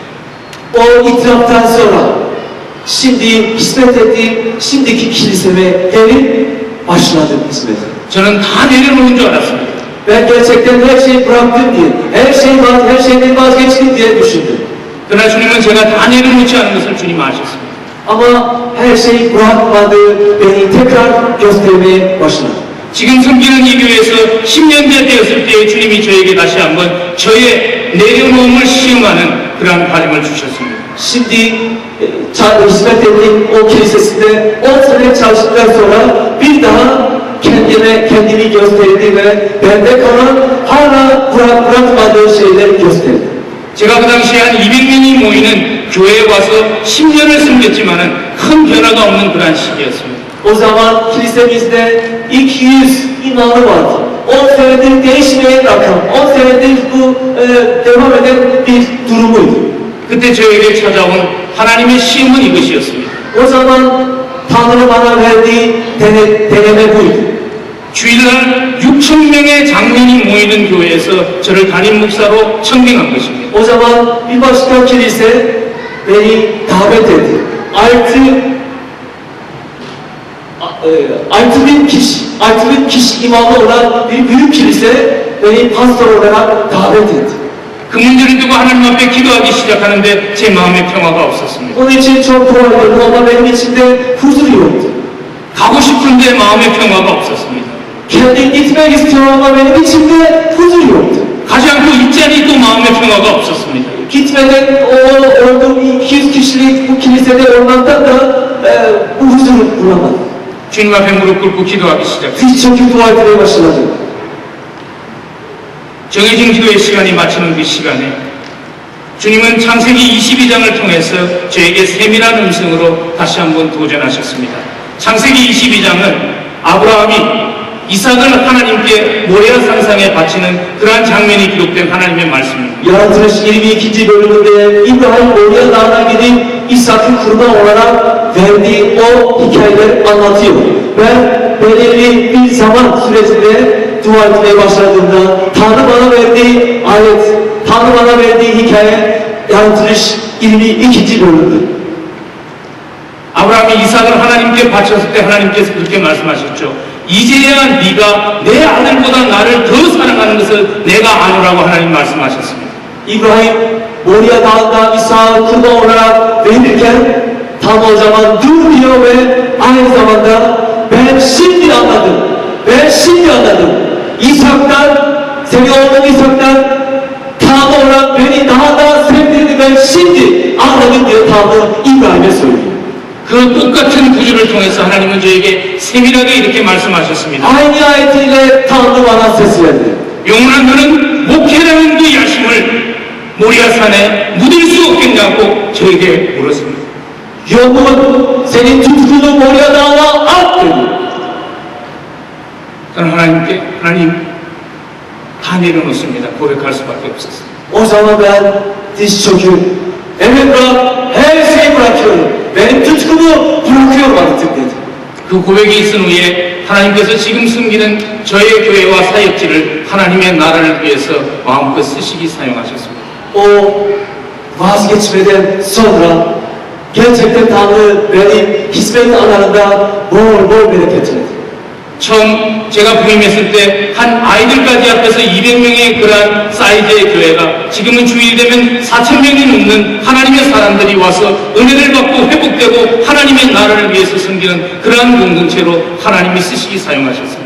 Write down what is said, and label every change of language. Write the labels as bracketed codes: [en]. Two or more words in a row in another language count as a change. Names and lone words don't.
[tr] O itiraftan sonra şimdi hizmet ettiğim şimdiki kiliseme gelip başladım hizmete. [ko] 저는 다 내려놓은 줄 알았습니다. [tr] Ben gerçekten her şeyi bıraktım diye, her şeyden vazgeçtim diye düşündüm. [ko] 그러나 주님은 제가 다 내려놓지 않은 것을 주님 아셨습니다. [tr] Ama her şeyi bırakmadı, beni tekrar göstermeye başladı. [ko] 지금 섬기는 이 교회에서 10년째 되었을 때에 주님이 저에게 다시 한번 저의 내려놓음을 시험하는 그러한 과정을 주셨습니다. [tr] Şimdi hizmet ettiğim o kilisesinde 10 sene çalıştıktan sonra bir daha kendini gösterdi ve bende kalan hala bırakmadığı şeyleri gösterdi. [ko] 제가 그 당시에 한 200명이 모이는 교회에 와서 10년을 섬겼지만은 큰 변화가 없는 그러한 시기였습니다. [tr] O zaman kilisemizde 200 imamı vardı. 10 senedir değişmeyen rakam, 10 senedir bu devam eden bir durumuydu. [ko] 그때 저에게 찾아온 하나님의 시험은 이것이었습니다. [tr] O zaman Tanrı bana verdiği deneme buydu. [ko] 주일날 6천 명의 장로인이 모이는 교회에서 저를 담임 목사로 청빙한 것입니다. [tr] O zaman bir başka kilise beni davet etti. 6.000 kişi imamı olan bir büyük kilise beni pastör olarak davet etti. [ko] 그 문제를 두고 하나님 앞에 기도하기 시작하는데 제 마음에 평화가 없었습니다. [tr] Onun için çok dua ediyordum ama benim içimde huzur yoktu. [ko] 가고 싶은데 마음에 평화가 없었습니다. [tr] Kendim gitmek istiyorum ama benim içimde huzur yoktu. [ko] 가지 않고 있자니 또 마음에 평화가 없었습니다. [tr] Gitmeden olduğum 200 kişilik bu kilisede olmaktan da bu huzuru bulamadım. [ko] 주님 앞에 무릎 꿇고 기도하기 시작했습니다. [tr] Diz çöküp dua etmeye başladım. [ko] 정해진 기도의 시간이 마치는 그 시간에 주님은 창세기 22장을 통해서 저에게 세밀한 음성으로 다시 한번 도전하셨습니다. 창세기 22장은 아브라함이 이삭을 하나님께 모레아 산상에 바치는 그러한 장면이 기록된 하나님의 말씀입니다. [tr] Yaratılış 22. bölümünde İbrahim Moria Dağı'na gidip İshak'ı kurban olarak verdiği o hikayeleri anlatıyor. Ben belirli bir zaman sürecinde dua etmeye başladığımda Tanrı bana verdiği ayet, Tanrı bana verdiği hikaye Yaratılış 22. bölümdür. [ko] 아브라함이 이삭을 하나님께 바쳤을 때 하나님께서 그렇게 말씀하셨죠. 이제야 네가 내 아들보다 나를 더 사랑하는 것을 내가 아노라고 하나님 말씀하셨습니다. [tr] İbrahim Moria Dağı'nda İshak'ı kurban olarak verirken tam o zaman dur diyor ve aynı zamanda ben şimdi anladım. İshak'tan, senin oğlun İshak'tan Tanrı olarak beni daha da sevdirdi ben şimdi anladım diye Tanrı İbrahim'e söylüyor. [ko] 그 똑같은 구주를 통해서 하나님은 저에게 세밀하게 이렇게 말씀하셨습니다. [tr] Aynı ayetiyle Tanrı bana ses verdi. [ko] 영원한 너는 목회라는 그 야심을 모리아산에 묻을 수 없겠냐고 저에게 물었습니다. [tr] Yoğun senin tutkunu Moria Dağı'na at dedi. [ko] 저는 하나님 다 내려놓습니다. 고백할 수밖에 없었어요. [tr] O zaman ben diz çöküp evet bırak, her şeyi bırakıyorum. Benim tutkumu bırakıyorum artık dedi. [ko] 그 고백이 있은 후에 하나님께서 지금 숨기는 저의 교회와 사역지를 하나님의 나라를 위해서 마음껏 쓰시기 사용하셨습니다. [tr] O vazgeçmeden sonra gerçekten Tanrı benim hizmet alanında bol bereketlendi. [ko] 처음 제가 부임했을 때 한 아이들까지 앞에서 200명의 그러한 사이즈의 교회가 지금은 주일 되면 4,000명이 넘는 하나님의 사람들이 와서 은혜를 받고 회복되고 하나님의 나라를 위해서 섬기는 그러한 공동체로 하나님이 쓰시기 사용하셨습니다.